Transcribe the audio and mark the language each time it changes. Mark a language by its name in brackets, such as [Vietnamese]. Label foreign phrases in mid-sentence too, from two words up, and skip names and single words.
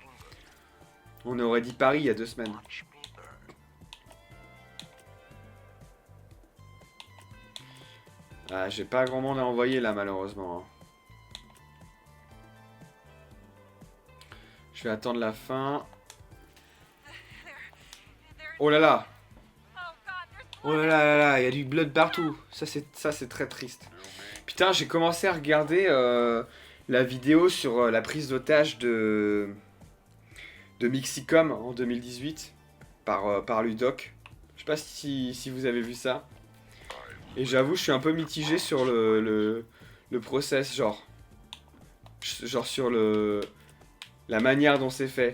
[French] On aurait dit Paris il y a 2 semaines. Ah, j'ai pas grand monde à envoyer là malheureusement. Je vais attendre la fin. Oh là là. Oh là là là là, il y a du blood partout. Ça c'est très triste. Putain, j'ai commencé à regarder la vidéo sur la prise d'otage de Mixicom en 2018 par Ludoc. Je sais pas si vous avez vu ça. Et j'avoue, je suis un peu mitigé sur le process, genre sur la manière dont c'est fait.